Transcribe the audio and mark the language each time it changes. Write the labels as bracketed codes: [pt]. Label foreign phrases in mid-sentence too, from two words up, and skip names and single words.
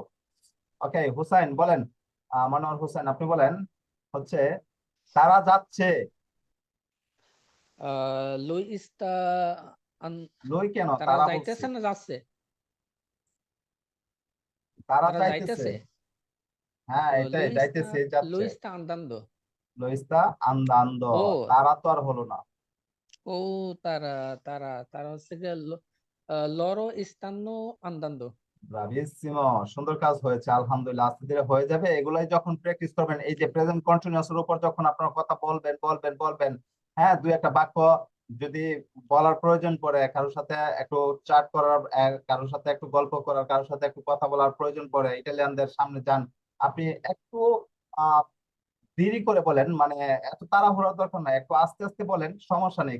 [bn] ওকে, হুসাইন বলেন, মনোয়ার হোসেন, আপনি বলেন হচ্ছে তারা যাচ্ছে। [it] Lui sta [bn] লই কেন, তারা তারা যাইতেছে বলছে, না যাচ্ছে? তারা তারা যাইতেছে, যাইতেছে। হ্যাঁ ও, এটাই যাইতেছে যাচ্ছে। [es] Lo está andando. lo está andando, [bn] ও তারা তো আর হলো না। ও তারা তারা তারা হচ্ছে গিয়ে [it] loro stanno andando. [bn] ব্রাভিসিমো, সুন্দর কাজ হয়েছে আলহামদুলিল্লাহ। আস্তে ধীরে হয়ে যাবে, এগুলাই যখন প্র্যাকটিস করবেন, এই যে [en] present continuous [bn] এর উপর যখন আপনার কথা বলবেন বলবেন বলবেন, হ্যাঁ দুই একটা বাক্য যদি বলার প্রয়োজন পড়ে, কারোর সাথে একটু চাট করার, কারোর সাথে একটু গল্প করার, কারোর সাথে একটু কথা বলার প্রয়োজন পড়ে, ইটালিয়ানদের সামনে যান, আপনি একটু আহ দেরি করে বলেন, মানে এত তাড়াহুড়ার দরকার নাই, একটু আস্তে আস্তে বলেন, সমস্যা নেই।